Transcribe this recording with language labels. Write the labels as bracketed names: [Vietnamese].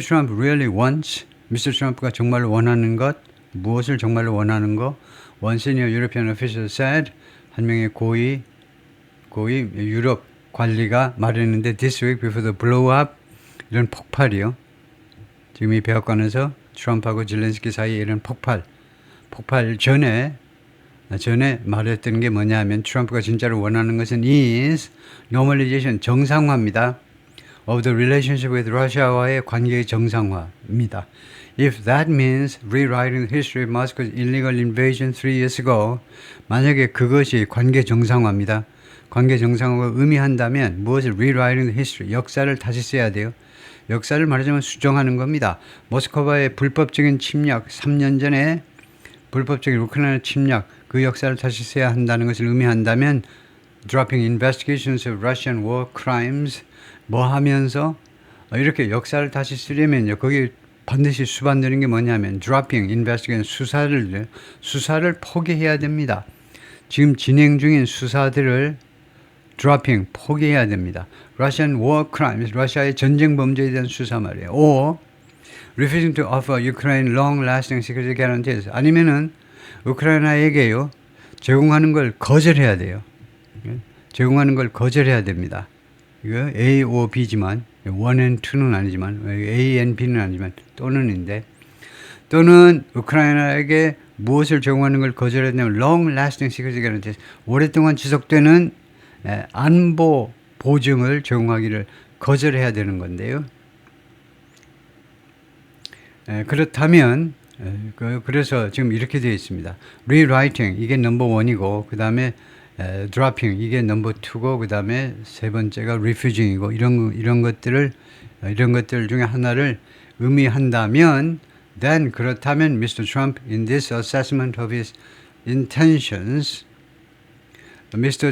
[English] Trump really wants, Mr. Trump가 [Korean] 정말로 원하는 것, 무엇을 정말로 원하는 거, [English] one senior European official said, [Korean] 한 명의 고위 유럽 관리가 말했는데 [English] this week before the blow up, [Korean] 이런 폭발이요. 지금 이 백악관에서 트럼프하고 zelensky 사이에 이런 폭발 전에 말했던 게 뭐냐 하면 트럼프가 진짜로 원하는 것은 [English] is normalization, [Korean] 정상화입니다. [English] of the relationship with Russia와의 [Korean] 관계의 정상화입니다. [English] If that means rewriting the history of Moscow's illegal invasion 3 years ago, [Korean] 만약에 그것이 관계 정상화입니다. 관계 정상화가 의미한다면 무엇을 [English] rewriting the history, [Korean] 역사를 다시 써야 돼요. 역사를 말하자면 수정하는 겁니다. 모스크바의 불법적인 침략, 3년 전에 불법적인 우크라이나 침략, 그 역사를 다시 써야 한다는 것을 의미한다면 [English] dropping investigations of Russian war crimes, [Korean] 뭐 하면서 이렇게 역사를 다시 쓰려면요. 거기 반드시 수반되는 게 뭐냐면 [English] dropping investigation, [Korean] 수사를 포기해야 됩니다. 지금 진행 중인 수사들을 dropping, 포기해야 됩니다. [English] Russian war crimes, [Korean] 러시아의 전쟁 범죄에 대한 수사 말이에요. [English] or refusing to offer Ukraine long-lasting security guarantees, [Korean] 아니면은 우크라이나에게요 제공하는 걸 거절해야 돼요. 제공하는 걸 거절해야 됩니다. 이거 A, O, B지만 1 and 2는 아니지만 A and B는 아니지만 또는인데, 또는 우크라이나에게 무엇을 제공하는 걸 거절했냐면 [English] long lasting security guarantees, [Korean] 오랫동안 지속되는 안보 보증을 제공하기를 거절해야 되는 건데요. 그렇다면 그래서 지금 이렇게 되어 있습니다. rewriting 이게 넘버 1이고 그 다음에 dropping 이게 넘버 2고 그 다음에 세 번째가 refusing이고 이런 것들 중에 하나를 의미한다면 then 그렇다면 Mr. [English] Trump in this assessment of his intentions, Mr.